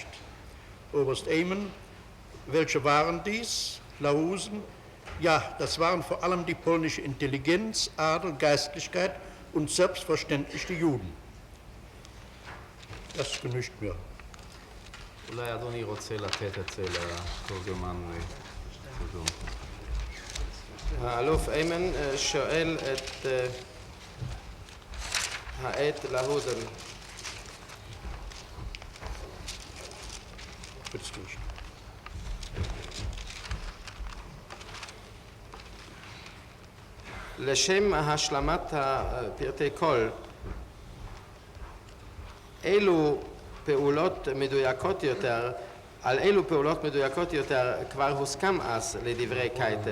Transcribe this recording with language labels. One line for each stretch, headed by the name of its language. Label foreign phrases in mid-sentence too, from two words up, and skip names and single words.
German: Oberst Ehmen, welche waren dies? Lahusen, ja, das waren vor allem die polnische Intelligenz, Adel, Geistlichkeit und selbstverständlich die Juden. Das genügt mir.
Hebrew: אולי אדוני רוצה לתת את זה לתורגמן לתרגום. האלוף איימן שואל את העד להוזן. לשם השלמת פרטי קול, אילו פעולות מדויקות יותר, על אילו פעולות מדויקות יותר כבר הוסכם אז לדברי קייטל.